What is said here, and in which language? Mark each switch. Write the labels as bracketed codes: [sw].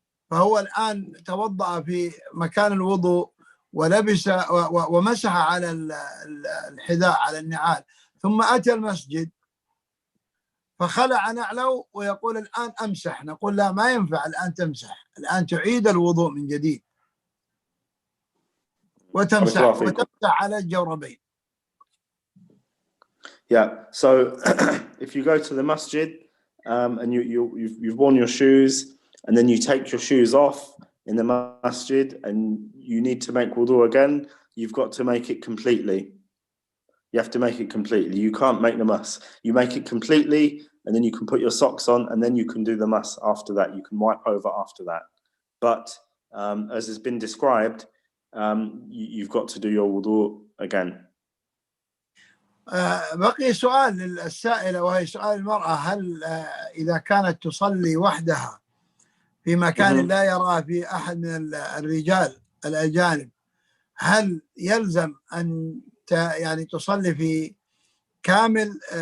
[ar] فهو الآن توضأ في مكان الوضوء ولبس ومسح على الحذاء على النعال، ثم أتى المسجد فخلع نعله ويقول الآن أمسح. نقول لا، ما ينفع الآن تمسح، الآن تعيد الوضوء من جديد وتمسح على الجوربين. [en] Yeah, so if you go to the masjid and you've worn your shoes and then you take your shoes off in the masjid and you need to make wudu again, you've got to make it completely. You have to make it completely. You can't make the mas. You make it completely and then you can put your socks on and then you can do the mas after that. You can wipe over after that. But as has been described, you've got to do your wudu again. [ar] بقي سؤال للسائلة، وهي سؤال المرأة: هل إذا كانت تصلي وحدها في مكان لا يرى في أحد من الرجال الأجانب، هل يلزم أن يعني تصلي في كامل